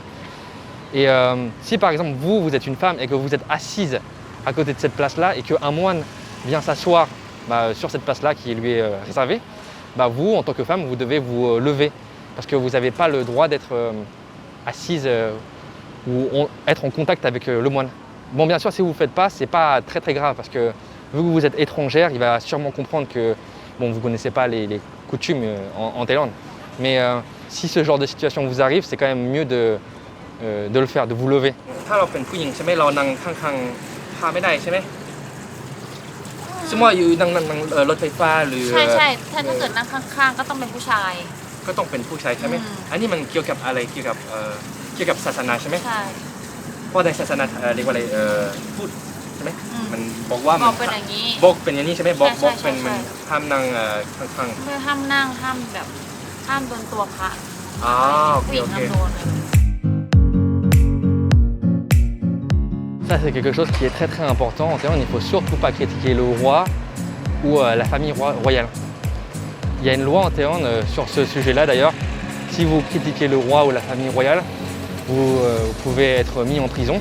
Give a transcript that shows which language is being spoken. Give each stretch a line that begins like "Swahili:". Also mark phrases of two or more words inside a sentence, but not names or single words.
French: Et si par exemple vous êtes une femme et que vous êtes assise à côté de cette place-là et qu'un moine vient s'asseoir sur cette place-là qui lui est réservée, vous, en tant que femme, vous devez vous lever parce que vous n'avez pas le droit d'être assise ou être en contact avec le moine. Bon, bien sûr, si vous ne le faites pas, ce n'est pas très grave parce que vu que vous êtes étrangère, il va sûrement comprendre que bon, vous ne connaissez pas les coutumes en Thaïlande. Mais si ce genre de situation vous arrive, c'est quand même mieux de le faire, de vous lever.
Thai: ถ้าเราเป็นผู้หญิงใช่ไหมเรานั่งข้างๆพาไม่ได้ใช่ไหมสมมติว่าอยู่นั่งรถไฟฟ้าหรือ ใช่ถ้าเกิดนั่งข้างๆก็ต้องเป็นผู้ชาย ก็ต้องเป็นผู้ชายใช่ไหมอันนี้มันเกี่ยวกับอะไรเกี่ยวกับศาสนาใช่ไหม ใช่ เพราะในศาสนาเรียกว่าอะไรพูดใช่ไหมมันบอกว่า บอกเป็นอย่างนี้ บอกเป็นอย่างนี้ใช่ไหมบอก ใช่ เป็นมัน ใช่ ห้ามนั่งข้าง คือห้ามนั่งห้ามแบบห้ามโดนตัวพระ ๆอ๋อโอเค ผู้หญิ โอง เค ห้ามโดน
French: Ça, c'est quelque chose qui est très important. En Thaïlande, il ne faut surtout pas critiquer le roi ou la famille royale. Il y a une loi en Thaïlande sur ce sujet-là d'ailleurs. Si vous critiquez le roi ou la famille royale, vous pouvez être mis en prison.